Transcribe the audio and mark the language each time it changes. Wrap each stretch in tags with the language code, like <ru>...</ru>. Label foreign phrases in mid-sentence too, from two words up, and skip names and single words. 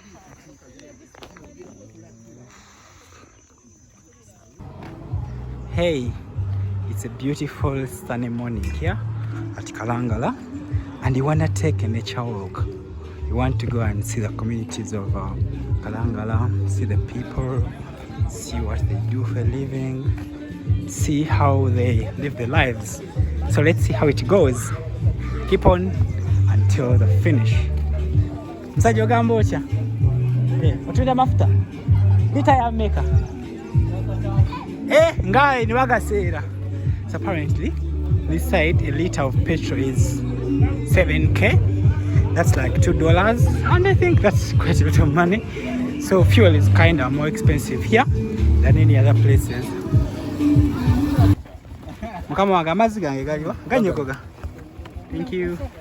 <en>Hey, it's a beautiful sunny morning here at Kalangala and you want to take a nature walk. You want to go and see the communities of Kalangala, see the people, see what they do for a living, see how they live their lives. So let's see how it goes. Keep on until the finish. Msaji ogambocha. Otunda mafuta. Lita ya meka. Ngai ni wagasera. So apparently this side a liter of petrol is 7k. That's like $2 and I think that's quite a lot of money. So fuel is kind of more expensive here than any other places. Thank you.</en>